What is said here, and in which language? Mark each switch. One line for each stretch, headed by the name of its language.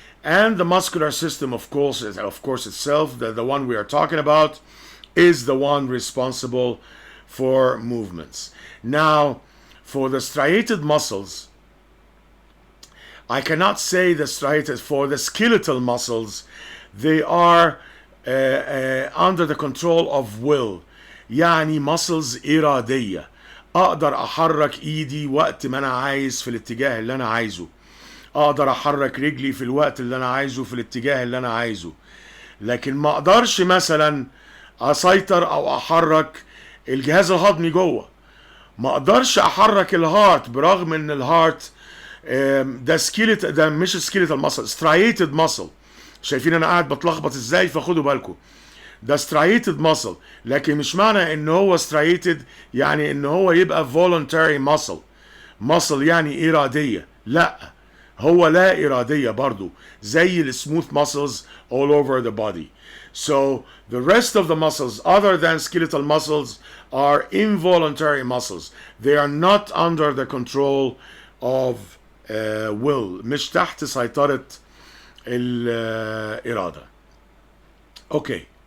English: And the muscular system, of course itself, the one we are talking about, is the one responsible for movements. Now, for the striated muscles, I cannot say the striated. For the skeletal muscles, they are under the control of will.
Arabic: يعني muscles إرادية. أقدر أحرك إيدي وقت ما أنا عايز في الاتجاه اللي أنا عايزه. أقدر أحرك رجلي في الوقت اللي أنا عايزه في الاتجاه اللي أنا عايزه. لكن ما أقدرش مثلا أسيطر أو أحرك الجهاز الهضمي جوه. ما أقدرش أحرك الهارت، برغم إن الهارت ده سكيلت، ده مش سكيلتال ماسل، سترايتد ماسل. شايفين انا قاعد بتلخبط ازاي؟ فخدوا بالكم. ده سترايتد ماسل، لكن مش معنى ان هو سترايتد يعني ان هو يبقى voluntary muscle. ماسل يعني اراديه، لا، هو لا اراديه برضو زي السموث
English: muscles all over the body. So the rest of the muscles other than skeletal muscles are involuntary muscles. They are not under the control of will.
Arabic: مش تحت سيطرة الإرادة.
English: Okay.